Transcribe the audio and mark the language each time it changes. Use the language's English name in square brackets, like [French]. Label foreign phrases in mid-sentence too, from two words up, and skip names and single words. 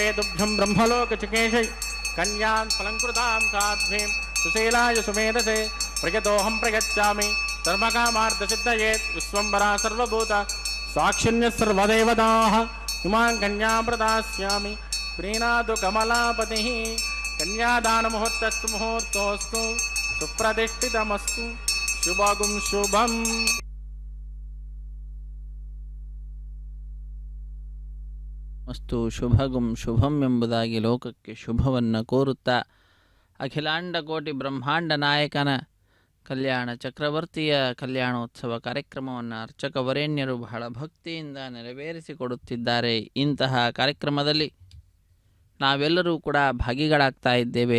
[Sanskrit] ತುಭ್ಯಂ ಬ್ರಹ್ಮಲೋಕಚಿಕೇಶೈ ಕನ್ಯಾಂ ಫಲಂಕೃತಾಂ ಸಾಧ್ವೀಂ ಸುಶೀಲಾಯ ಸುಮೇಧಸೆ ಪ್ರಯತೋಹಂ ಪ್ರಯಚ್ಚಾಮಿ ಧರ್ಮಕಾಮಾರ್ಥಸಿದ್ಧಯೇ ವಿಶ್ವಂಬರಾ ಸರ್ವಭೂತ ಸಾಕ್ಷಿಣ್ಯ ಸರ್ವದೇವತಾಃ ಇಮಾಂ ಕನ್ಯಾಂ ಪ್ರದಾಸ್ಯಾಮಿ ಪ್ರೀಣಾದು ಕಮಲಾಪತಿಃ. ಕನ್ಯಾದಾನ ಮುಹೂರ್ತಸ್ತು ಮುಹೂರ್ತೋಸ್ತು ಸುಪ್ರತಿಷ್ಠಿತಮಸ್ತು ಶುಭಗುಂ ಶುಭಂ. ಮಸ್ತು ಶುಭಗುಂ ಶುಭಂ [Kannada] ಎಂಬುದಾಗಿ ಲೋಕಕ್ಕೆ ಶುಭವನ್ನು ಕೋರುತ್ತಾ ಅಖಿಲಾಂಡ ಕೋಟಿ ಬ್ರಹ್ಮಾಂಡ ನಾಯಕನ ಕಲ್ಯಾಣ ಚಕ್ರವರ್ತಿಯ ಕಲ್ಯಾಣೋತ್ಸವ ಕಾರ್ಯಕ್ರಮವನ್ನು ಅರ್ಚಕ ವರೇಣ್ಯರು ಬಹಳ ಭಕ್ತಿಯಿಂದ ನೆರವೇರಿಸಿಕೊಡುತ್ತಿದ್ದಾರೆ. ಇಂತಹ ಕಾರ್ಯಕ್ರಮದಲ್ಲಿ ನಾವೆಲ್ಲರೂ ಕೂಡ ಭಾಗಿಗಳಾಗ್ತಾ ಇದ್ದೇವೆ.